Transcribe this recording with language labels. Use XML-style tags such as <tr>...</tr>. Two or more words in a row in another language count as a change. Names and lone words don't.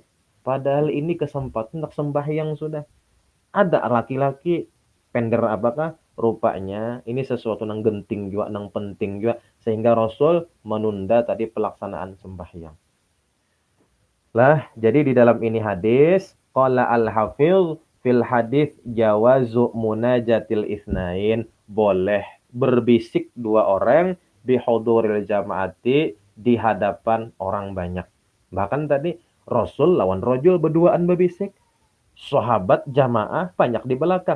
<id>Padahal ini kesempatan untuk sembahyang sudah. Ada laki-laki pender apakah? Rupanya ini sesuatu yang genting juga, yang penting juga. Sehingga Rasul menunda tadi pelaksanaan sembahyang. Lah, jadi di dalam ini hadis,</id> <ar>قال الحافظ في الحديث جواز مناجاة الاثنين,</ar> <id>boleh berbisik dua orang</id> <ar>بحضور الجماعة,</ar> <id>di hadapan orang banyak. Bahkan tadi Rasul lawan rojul berduaan berbisik, sahabat jamaah banyak di belakang.</id>